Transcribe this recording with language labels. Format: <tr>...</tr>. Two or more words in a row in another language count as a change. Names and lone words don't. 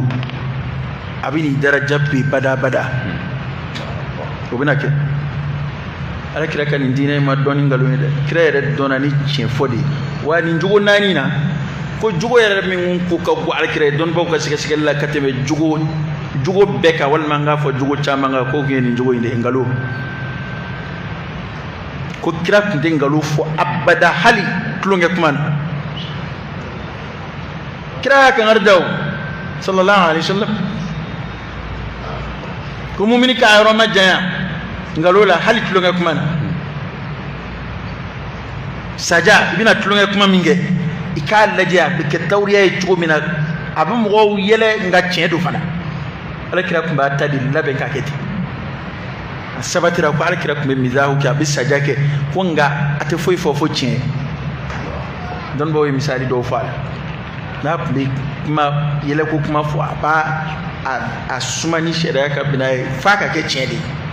<bm>a bɛ n'i daraja bin badabada o bɛna kɛ ala kira ka nin diinɛ in ma dɔn ni nkalon ye dɛ kira yɛrɛ dɔnna ni tiɲɛ fɔ de ye wa nin jogo naani na ko jogo yɛrɛ min ko ka bon ala kira ye dɔnnibaw ka sɛgɛsɛgɛli la ka tɛmɛ jogo bɛɛ kan walima an k'a fɔ jogo caman kan k'o kun ye nin jogo in de ye nkalon ko kira tun tɛ nkalon fɔ abada hali tulonkɛ kuma na kira y'a kankari da o</bm> <ar>صلى الله عليه وسلم</ar> <bm>ko mumini k'a yɔrɔ ma janya nkalon la hali tulonkɛ kuma na saja i bɛna tulonkɛ kuma min kɛ i k'a lajɛ a bɛ kɛ tawuriya ye cogo min na a bɛ mɔgɔw yɛlɛ nka tiɲɛ don fana alakira tun b'a ta de labɛn k'a kɛ ten a sabatira ko alakira tun bɛ mizahu kɛ a bɛ saja kɛ ko nka a tɛ foyi fɔ fo tiɲɛ dɔnnibaw ye misali dɔw fɔ a la n'a tun bɛ kuma yɛlɛko kuma fɔ a b'a a suma ni sariya ka bina ye f'a ka kɛ tiɲɛ de ye</bm>